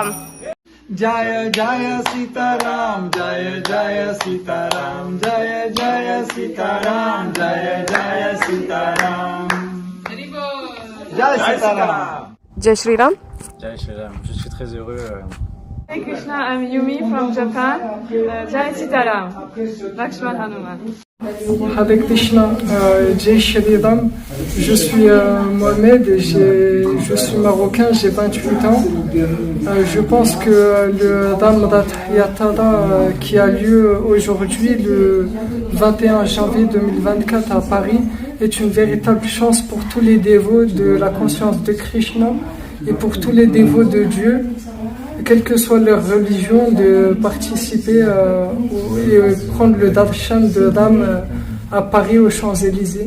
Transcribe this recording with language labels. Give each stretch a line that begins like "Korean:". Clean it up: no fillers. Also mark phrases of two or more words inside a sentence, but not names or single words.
Hindi: जय जय सीताराम, जय जय सीताराम, जय जय सीताराम, जय जय सीताराम, जय सीताराम, जय श्री राम. जय श्री राम,
French: je suis très heureux.
English: Hey Krishna, I'm Yumi from Japan.
Hindi: जय सीताराम, लक्ष्मण हनुमान. हरे कृष्ण, जय श्री राम.
French: Je suis Mohamed et je suis marocain, j'ai 28 ans. Je pense que le Ramadan Yatara qui a lieu aujourd'hui, le 21 janvier 2024 à Paris, est une véritable chance pour tous les dévots de la conscience de Krishna et pour tous les dévots de Dieu, quelle que soit leur religion, de participer et prendre le darshan de Ram à Paris aux Champs-Élysées.